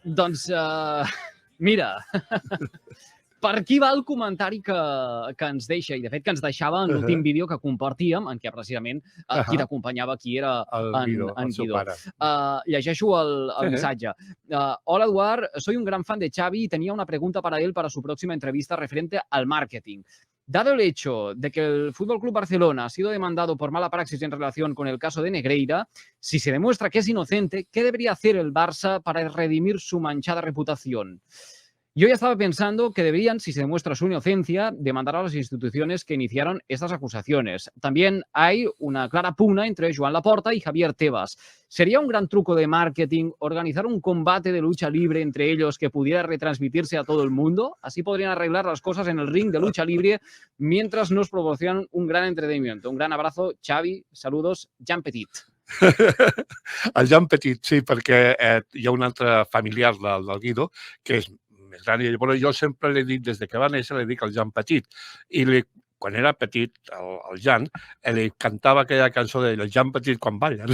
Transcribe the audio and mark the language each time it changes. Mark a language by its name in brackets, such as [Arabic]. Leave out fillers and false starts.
[Catalan] Doncs, mira, per aquí va el comentari que ens deixa, i de fet que ens deixava en l'últim vídeo que compartíem, en què precisament qui t'acompanyava aquí era en Guido. Llegeixo el missatge. [Spanish] Hola, Eduard, soy un gran fan de Xavi y tenía una pregunta para él para su próxima entrevista referente al marketing. Dado el hecho de que el FC Barcelona ha sido demandado por mala praxis en relación con el caso de Negreira, si se demuestra que es inocente, ¿qué debería hacer el Barça para redimir su manchada reputación? Yo ya estaba pensando que deberían, si se demuestra su inocencia, demandar a las instituciones que iniciaron estas acusaciones. También hay una clara pugna entre Joan Laporta y Javier Tebas. ¿Sería un gran truco de marketing organizar un combate de lucha libre entre ellos que pudiera retransmitirse a todo el mundo? Así podrían arreglar las cosas en el ring de lucha libre mientras nos proporcionan un gran entretenimiento. Un gran abrazo, Xavi. Saludos, Jan Petit. [Catalan] El Jan Petit, sí, perquè hi ha un altre familiar del Guido que és més gran, i llavors jo sempre l'he dit, des que va néixer, l'he dit el Jan Petit. I quan era petit, el Jan, li cantava aquella cançó del Jan Petit quan balla.